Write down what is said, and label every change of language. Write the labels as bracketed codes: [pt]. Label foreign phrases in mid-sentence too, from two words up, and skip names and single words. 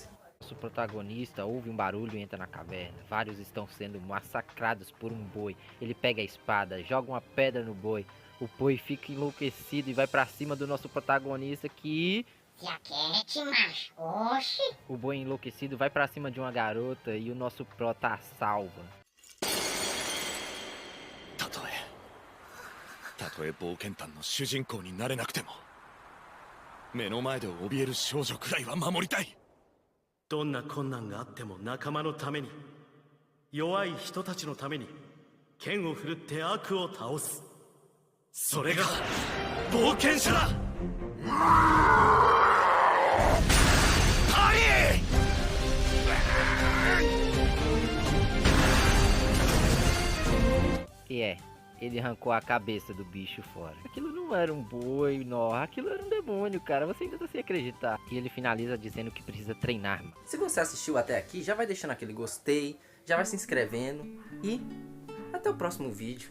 [pt] Nosso protagonista ouve um barulho e entra na caverna. Vários estão sendo massacrados por um boi. Ele pega a espada, joga uma pedra no boi. O boi fica enlouquecido e vai pra cima do nosso protagonista que... Se aquete, macho. Oxi. O boi enlouquecido vai pra cima de uma garota e o nosso prota a salva. [ja] たとえ冒険団の主人公になれなくても目の前で怯える少女くらいは守りたい。どんな困難があっても仲間のために、弱い人たちのために剣を振るって悪を倒す、それが冒険者だ。ハリ [pt] E ele arrancou a cabeça do bicho fora. Aquilo não era um boi, não. Aquilo era um demônio, cara. Você ainda tá sem acreditar. E ele finaliza dizendo que precisa treinar. Se você assistiu até aqui, já vai deixando aquele gostei, já vai se inscrevendo e até o próximo vídeo.